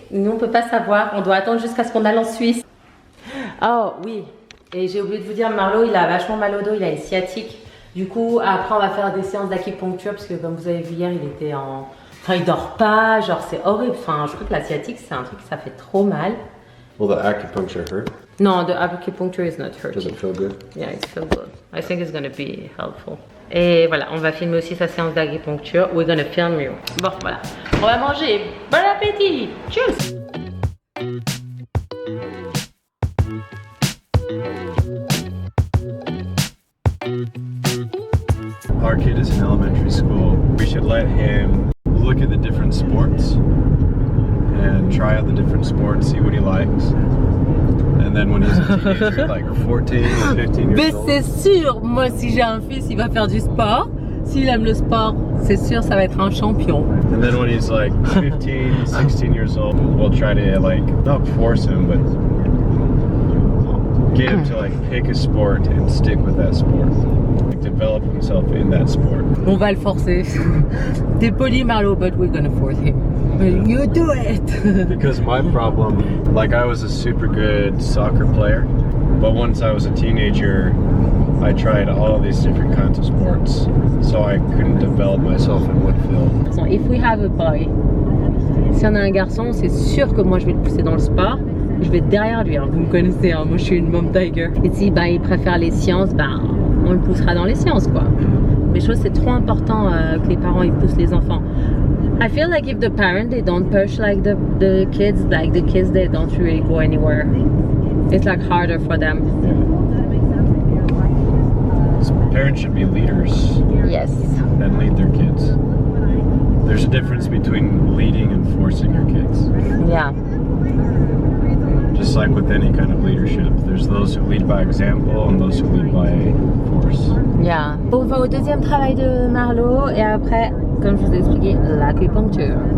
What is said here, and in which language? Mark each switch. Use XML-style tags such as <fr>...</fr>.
<fr>Nous, on peut pas savoir. On doit attendre jusqu'à ce qu'on aille en Suisse. Oh oui. Et j'ai oublié de vous dire, Marlo, il a vachement mal au dos, il a une sciatique. Du coup, après, on va faire des séances d'acupuncture parce que, comme vous avez vu hier, il était en... Enfin, il dort pas, genre, c'est horrible. Enfin, je crois que la sciatique, c'est un truc, ça fait trop mal.</fr> <en>Will the acupuncture hurt? No, the acupuncture is not hurting. Does it feel good? Yeah, it feels good. I think it's gonna be helpful.</en> <fr>Et voilà, on va filmer aussi sa séance d'acupuncture.</fr> <en>We're gonna film you.</en> <fr>Bon, voilà. On va manger. Bon appétit!</fr> <en>Cheers! Our kid is in elementary school. We should let him look at the different sports and try out the different sports, see what he likes. And then when he's a teenager, like 14 or 15</en> <fr>Mais</fr> <en>years old.</en> <fr>c'est sûr, moi si j'ai un fils, il va faire du sport. S'il aime le sport, c'est sûr, ça va être un champion.</fr> <en>And then when he's like 15, 16 years old, we'll try to like, not force him, but get him to like pick a sport and stick with that sport. Like develop himself in that sport.</en> <fr>On va le forcer. T'es poli,</fr> <en>Marlo, but we're gonna force him. You do it! Because my problem, like I was a super good soccer player, but once I was a teenager, I tried all these different kinds of sports, so I couldn't develop myself in one field. If we have a boy,</en> <fr>si on a un garçon, c'est sûr que moi je vais le pousser dans le sport. Je vais être derrière lui, hein. Vous me connaissez, hein. Moi je suis une mom tiger. Et si il préfère les sciences, on le poussera dans les sciences quoi. Mais je trouve que c'est trop important que les parents ils poussent les enfants.</fr> <en>I feel like if the parents they don't push like the kids they don't really go anywhere. It's like harder for them. So parents should be leaders Yes. and lead their kids. There's a difference between leading and forcing your kids. Yeah. Just like with any kind of leadership, there's those who lead by example and those who lead by force. Yeah.</en> <fr>On va au deuxième travail de Marlo et après, comme je vous ai expliqué, l'acupuncture.</fr>